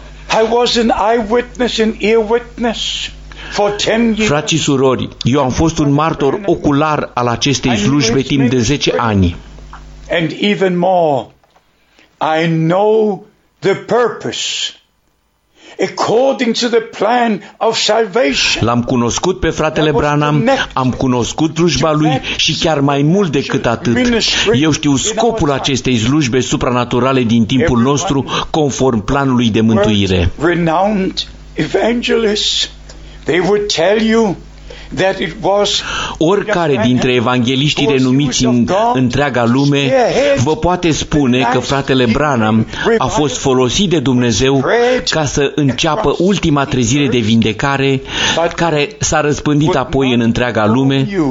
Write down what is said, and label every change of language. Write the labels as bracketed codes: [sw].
[en] I was an eyewitness, an ear witness. [ro] Frați și surori, eu am fost un martor ocular al acestei slujbe timp de 10 ani. [en] And even more, I know the purpose. According to the plan of salvation. [ro] L-am cunoscut pe fratele Branham, am cunoscut slujba lui și chiar mai mult decât atât. Eu știu scopul acestei slujbe supranaturale din timpul nostru conform planului de mântuire. [en] Renowned evangelists. They would tell you that it was. [ro] Oricare dintre evangheliștii renumiți în întreaga lume vă poate spune că fratele Branham a fost folosit de Dumnezeu ca să înceapă ultima trezire de vindecare care s-a răspândit apoi în întreaga lume.